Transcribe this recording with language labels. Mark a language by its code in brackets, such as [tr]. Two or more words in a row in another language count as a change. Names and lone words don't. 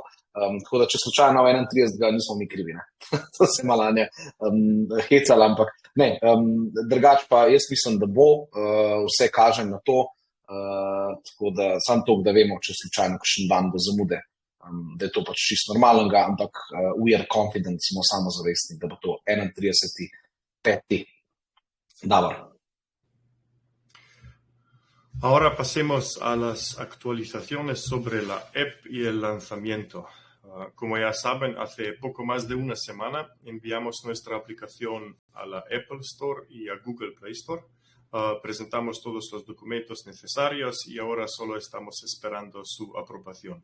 [sl] Tako da, če slučajno 31. nismo mi krivi, ne. To se malo ne hecala, ampak ne, drugače pa jaz mislim, da bo, vse kaže na to, tako da samo to, da vemo, če slučajno kakšen dan bo zamude, da je to pač čisto normalnega, ampak [en] we are confident, [sl] smo samozavestni, da bo to 31.5. Dobro. [es] Ahora pasemos a las actualizaciones sobre la app y el lanzamiento. Como ya saben, hace poco más de una semana enviamos nuestra aplicación a la Apple Store y a Google Play Store. Presentamos todos los documentos necesarios y ahora solo estamos esperando su aprobación.